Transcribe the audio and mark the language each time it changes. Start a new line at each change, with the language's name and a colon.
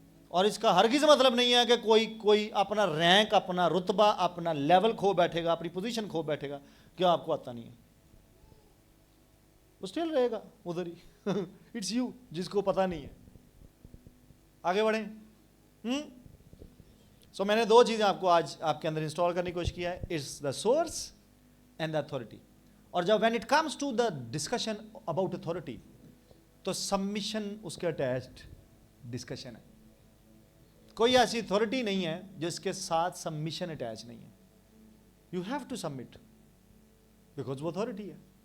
Urdu: اور اس کا ہرگز مطلب نہیں ہے کہ کوئی اپنا رینک, اپنا رتبہ, اپنا لیول کھو بیٹھے گا, اپنی پوزیشن کھو بیٹھے گا کہ آپ کو آتا نہیں ہے. وہ اسٹل رہے گا ادھر ہی.
English: it's you
Urdu: جس کو پتہ نہیں ہے. آگے بڑھیں. سو میں نے 2 چیزیں آپ کو آج آپ کے اندر انسٹال کرنے کی کوشش کیا ہے.
English: It's the source and the authority.
Urdu: اور جب
English: when it comes to the discussion about authority تو submission
Urdu: اس کے اٹیچڈ ڈسکشن ہے. کوئی ایسی اتھارٹی نہیں ہے جس کے ساتھ سبمیشن اٹیچ نہیں ہے.
English: you have to submit because
Urdu: وہ اتھارٹی ہے.